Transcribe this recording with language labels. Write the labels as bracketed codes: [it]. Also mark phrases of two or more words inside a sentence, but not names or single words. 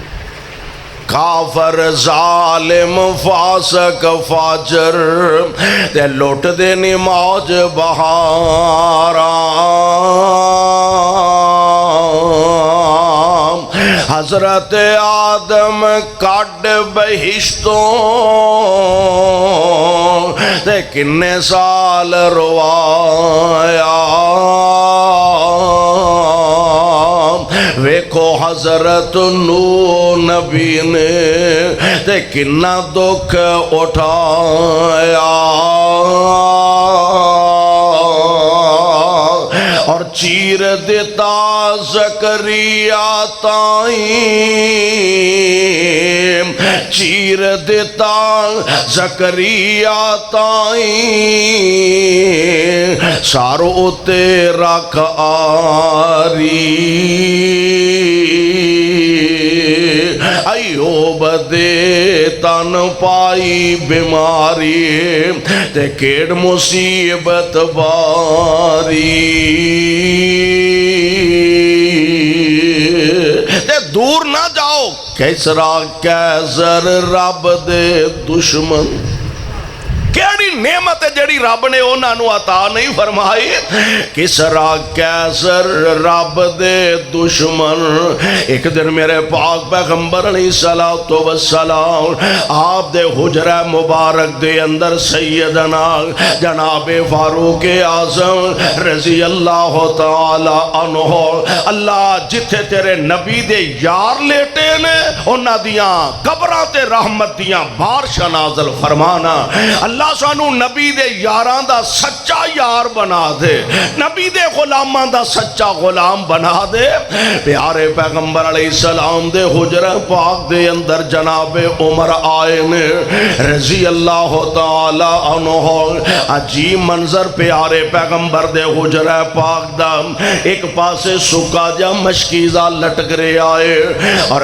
[pa] کافر ظالم فاسق فاجر تے لوٹ دینی موج بہاراں، حضرت آدم کڈ بہشتوں تے کنے سال روایا، ویکھو حضرت نو نبی نے تے کنا دکھ اٹھایا، اور چیر دیتا زکریا تائیں، چیر دیتا زکریا تائیں، سارو تے رکھ آری، ایوب دے تن پائی بیماری تے کیڑ مصیبت باری، تے دور نہ جاؤ کیسرا کیسر رب دے دشمن، کیڑی نعمت ہے جڑی رب نے انہاں نو عطا نہیں فرمائی، کسرا کیسر رب دے دشمن۔ ایک دن میرے پاک پیغمبر [ar] علیہ السلام [pa] آپ دے حجرہ مبارک دے اندر سیدنا جناب فاروق اعظم [ar] رضی اللہ تعالی عنہ، [pa] اللہ جتھے تیرے نبی دے یار لیٹے نے انہاں دیاں قبراں تے رحمت دیاں بارشاں نازل فرمانا، اللہ سانو نبی دے یاراں دا سچا یار بنا دے، نبی دے غلاماں دا سچا غلام بنا دے۔ پیارے پیغمبر [ar] علیہ السلام [pa] دے حجرہ پاک دے اندر جناب عمر آئے نے [ar] رضی اللہ تعالی عنہ، [pa] عجیب منظر پیارے پیغمبر دے حجرہ پاک دا، ایک پاسے سکا جا مشکیزہ لٹک رہے آئے، اور